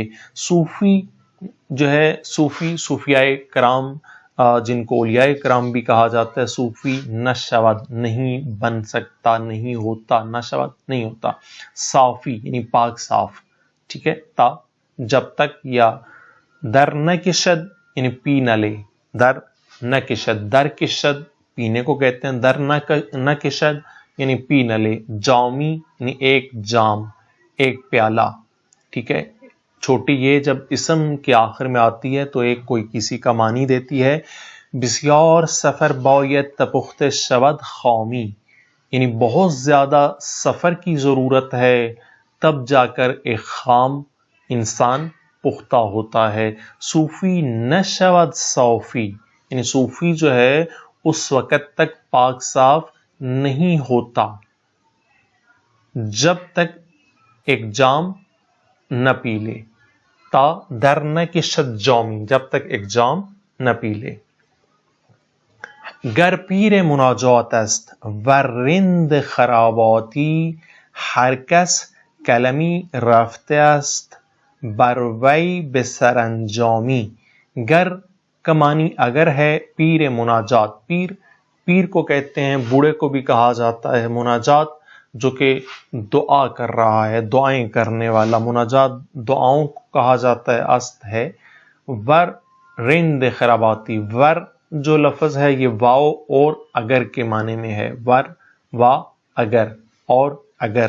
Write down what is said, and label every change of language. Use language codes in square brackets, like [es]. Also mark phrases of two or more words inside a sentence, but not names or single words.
[ur] صوفی جو ہے، صوفیاء کرام جن کو اولیاء کرام بھی کہا جاتا ہے، [fa] صوفی نشود [ur] نہیں بن سکتا، نہیں ہوتا، نشود نہیں ہوتا، صافی یعنی پاک صاف، ٹھیک ہے، تا جب تک، [fa] یا در نکشد [ur] یعنی پی نہ لے، [fa] در نکشد، در کشد [ur] پینے کو کہتے ہیں، [fa] در نکشد [ur] یعنی پی نہ لے، جامی یعنی ایک جام، ایک پیالہ، ٹھیک ہے۔ چھوٹی یہ جب اسم کے آخر میں آتی ہے تو ایک کوئی کسی کا معنی دیتی ہے۔ [fa] بسیار سفر باید تا پخت شود خامی، [ur] یعنی بہت زیادہ سفر کی ضرورت ہے، تب جا کر ایک خام انسان پختہ ہوتا ہے۔ [fa] صوفی نشود صافی، [ur] یعنی صوفی جو ہے اس وقت تک پاک صاف نہیں ہوتا جب تک ایک جام نہ پی لے، [fa] تا در نکشد جامی، [ur] جب تک ایک جام نہ پی لے۔ [fa] گر پیر مناجات است و رند خراباتی، ہر کس کلمی رفته است بر وی به سرانجامی۔ [ur] گر کا معنی اگر ہے، [fa] پیر مناجات، [ur] پیر کو کہتے ہیں، بوڑھے کو بھی کہا جاتا ہے، مناجات جو کہ دعا کر رہا ہے، دعائیں کرنے والا، مناجات دعاؤں کو کہا جاتا ہے، است ہے۔ [fa] ور رند خراباتی، [ur] ور جو لفظ ہے یہ واو اور اگر کے معنی میں ہے، ور وا اگر اور اگر۔